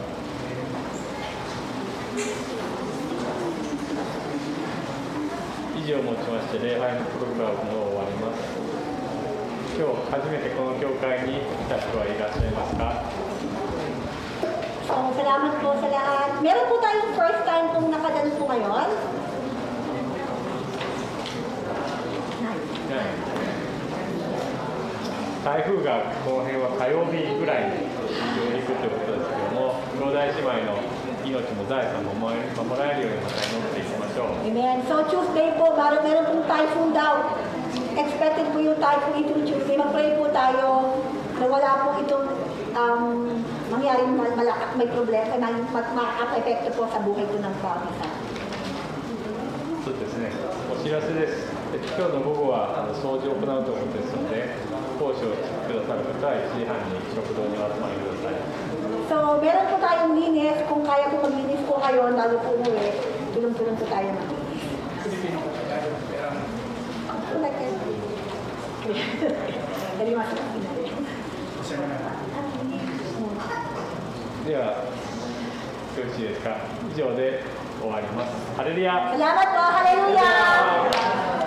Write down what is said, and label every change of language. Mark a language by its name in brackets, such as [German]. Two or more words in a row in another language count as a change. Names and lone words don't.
[Japanese] 以上をもちまして礼拝のプログラムを終わります。今日初めてこの教会に来た人はいらっしゃいますか？ [Filipino] So, salamat po sa lahat. Meron po tayong [English] first time [Filipino] pong nakadalo po ngayon. [Japanese] 台風がこの辺は火曜日ぐらいに上陸ということですけども、兄弟姉妹の命も財産も守られるようにまた祈っていきましょう。 Amen. [Filipino] So, Tuesday po, meron pong typhoon daw. Expected po yung typhoon itong Tuesday. Mag-pray po tayo na wala po itong mangyaring may problema, makaka-epekto po sa buhay ko ng bawat isa. [Japanese] そうですね、お知らせです。今日の午後は掃除を行うということですので、講師をくださる方は1時半に食堂にお集まりください。 [Filipino] So, meron po tayong linis. Kung kaya po maglinis po kayo, lalo po umuwi, tulong-tulong po tayo maglinis. Kalimasan. [Japanese] では、よろしいですか。以上で終わります。ハレルヤ。 [Filipino] Salamat po! Hallelujah!